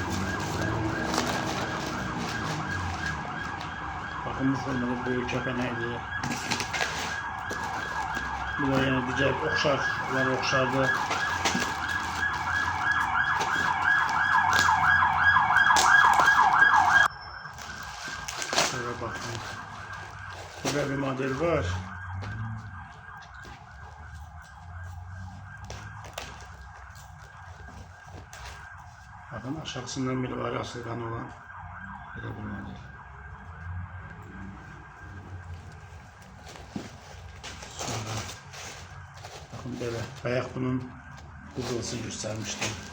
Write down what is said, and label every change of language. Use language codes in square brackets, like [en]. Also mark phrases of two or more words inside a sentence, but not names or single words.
[az] Bakın bu formada böyük kəpənəkdir. Bu da yəni digər oxşarlar oxşardır. [tr] Sonra bakın. Böyle bir model var. Bakın aşağısından mirvari asılgan olan böyle bir model. Sonra bakın böyle bayaq bunun kızılısı göstermiştim.